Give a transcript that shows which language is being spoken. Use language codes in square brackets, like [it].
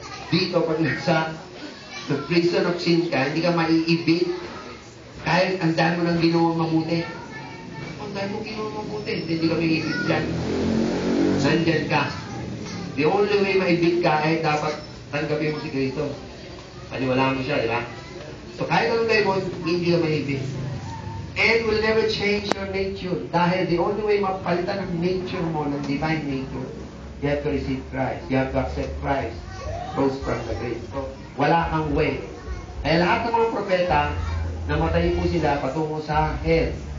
[tl] Dito, pag nasa [en] the prison of sin [tl] ka, hindi ka mai-evict. Kahit ang dami mo nang ginawang mabuti. Ang dami mo ginawang mabuti, hindi ka mai-evict dyan. Nandyan ka. [en] The only way [tl] ma-evict ka ay dapat tanggapin mo si Kristo. Paniwalaan mo siya, di ba? So kahit anong gawin mo, hindi ka ma-evict. [en] And will never change your nature. Dahil the only way [tl] mapalitan ng nature mo, ng [en] divine nature, you have to receive Christ. You have to accept Christ. Rose from the grave. So, [tl] wala kang way. Kaya lahat ng mga propeta, namatay po sila patungo sa hell.